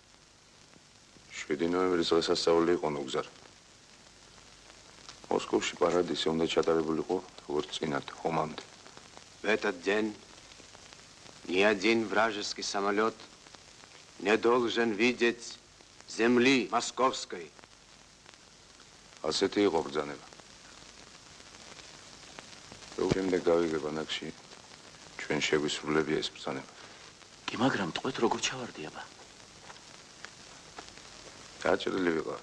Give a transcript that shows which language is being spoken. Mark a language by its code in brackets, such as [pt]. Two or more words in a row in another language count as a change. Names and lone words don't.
[ka] 7 ნოემბრის დღესასწაული იყო ნუგზარ. მოსკოვში პარადისი უნდა ჩატარებულიყო როგორც წინათ ომამდე. [ru] В этот день ни один вражеский самолет не должен видеть земли московской. [ka] ასეთი იყო ბრძანება. შემდეგ გავიგებ ანაკში ჩვენ შეგვისრულებია ეს ბრძანება. კი, მაგრამ ტყვეთ როგორ ჩავარდიაბა? გაჭრილი ვიყავ.